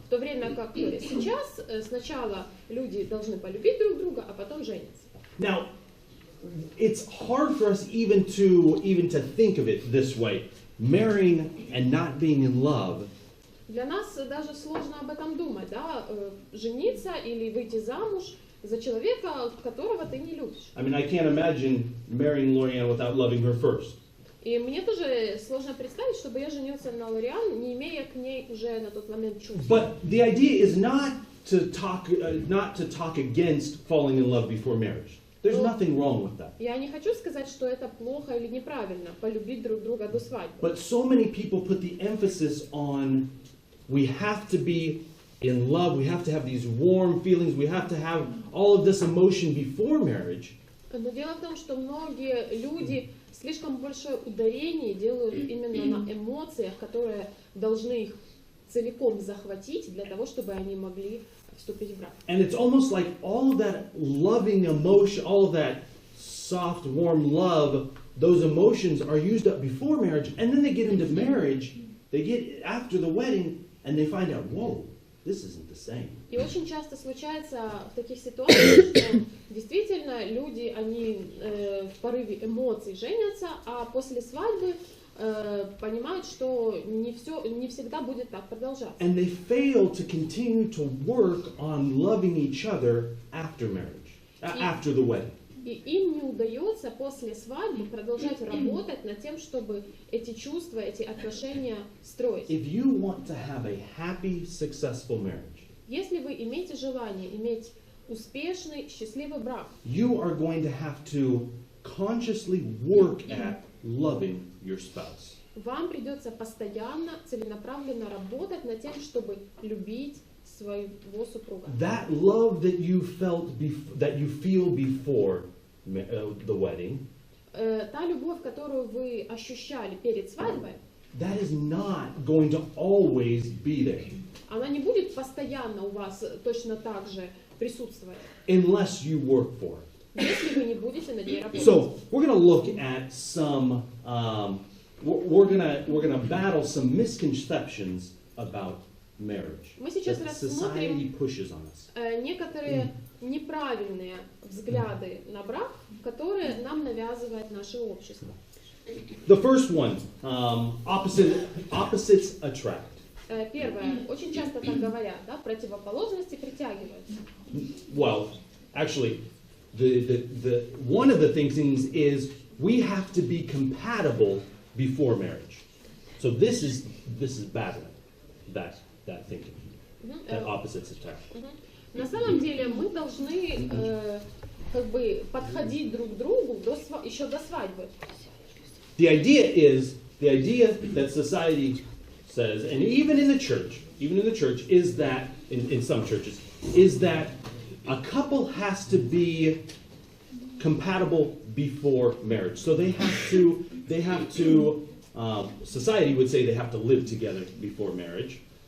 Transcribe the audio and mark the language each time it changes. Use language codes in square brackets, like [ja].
[ru] В то время как сейчас сначала люди должны полюбить друг друга, а потом женятся. [en] Now, it's hard for us even to think of it this way. Marrying and not being in love. [ru] Для нас даже сложно об этом думать, да, жениться или выйти замуж за человека, которого ты не любишь. [en] I mean, I can't imagine marrying Lorianne without loving her first. [ru] И мне тоже сложно представить, чтобы я женился на Лориан, не имея к ней уже на тот момент чувств. [en] But the idea is not to talk against falling in love before marriage. There's nothing wrong with that. [ru] Я не хочу сказать, что это плохо или неправильно, полюбить друг друга до свадьбы. [en] But so many people put the emphasis on we have to be in love, we have to have these warm feelings, we have to have all of this emotion before marriage. [ru] Но дело в том, что многие люди слишком большое ударение делают именно на эмоциях, которые должны их целиком захватить для того, чтобы они могли вступить в брак. [en] And it's almost like all of that loving emotion, all of that soft, warm love, those emotions are used up before marriage, and then they get into marriage, they get after the wedding, and they find out, whoa, this isn't the same. [ru] И очень часто случается в таких ситуациях, что действительно люди, они в порыве эмоций женятся, а после свадьбы понимают, что не всегда будет так продолжаться. [en] And they fail to continue to work on loving each other after marriage, after the wedding. [ru] И им не удается после свадьбы продолжать работать над тем, чтобы эти чувства, эти отношения строить. [en] If you want to have a happy, successful marriage, [ru] Если вы имеете желание иметь успешный, счастливый брак, [en] you are going to have to consciously work at loving your spouse. [ru] вам придется постоянно, целенаправленно работать над тем, чтобы любить своего супруга. [en] That love that you felt, that you feel before the wedding, [ru] Та любовь, которую вы ощущали перед свадьбой, [en] that is not going to always be there [ru] она не будет постоянно у вас точно так же присутствовать, [en] unless you work for it. [ru] если вы не будете над ней работать. [en] So we're going to look at some. We're gonna battle some misconceptions about marriage [ru] Мы сейчас [en] that [ru] рассмотрим [en] society pushes on us. [ru] некоторые неправильные взгляды на брак, которые нам навязывает наше общество. [en] The first one, opposites attract. [ru] Первое, очень часто так говорят, да, противоположности притягиваются. [en] Well, actually, the one of the things is we have to be compatible before marriage. So this is battling that thinking, that opposites attract. [ru] На самом деле мы должны как бы подходить друг к другу еще до свадьбы. [en] The idea that society says, and even in the church, is that in some churches, is that a couple has to be compatible before marriage. So they have to. Society would say they have to live together before marriage.